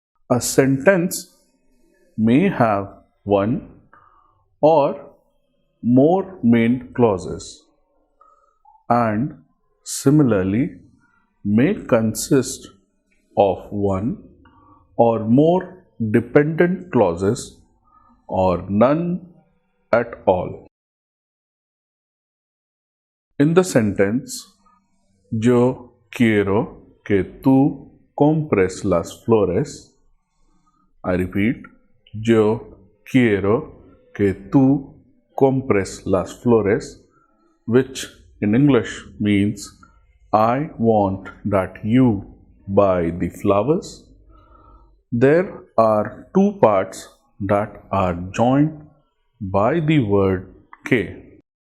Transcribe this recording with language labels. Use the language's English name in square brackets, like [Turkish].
[English] A sentence may have one or more main clauses and similarly may consist of one or more dependent clauses or none at all. In the sentence, [Spanish] yo quiero que tú compres las flores. [English] I repeat, [Spanish] yo quiero que tú compres las flores, [English] which in English means I want that you buy the flowers. There are two parts that are joined by the word que.